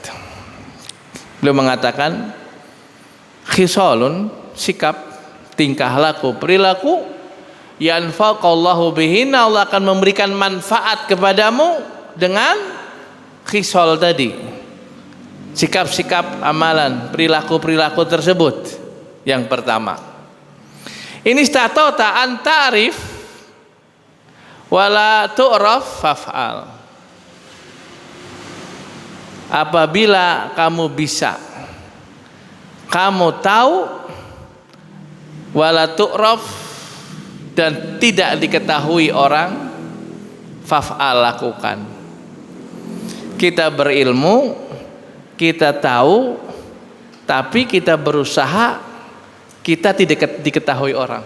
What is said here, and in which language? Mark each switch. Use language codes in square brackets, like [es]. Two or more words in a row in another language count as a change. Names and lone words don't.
[id] Beliau mengatakan, khisalun, sikap, tingkah laku, perilaku, [ar] ينفعك الله بهن, [id] Allah akan memberikan manfaat kepadamu dengan khisal tadi, sikap-sikap, amalan, perilaku-perilaku tersebut. Yang pertama, ini [ar] استطعت أن تعرف ولا تعرف فافعل. [id] Apabila kamu bisa, kamu tahu, [ar] ولا تعرف, [id] dan tidak diketahui orang, faf'al, lakukan. Kita berilmu, kita tahu, tapi kita berusaha, kita tidak diketahui orang.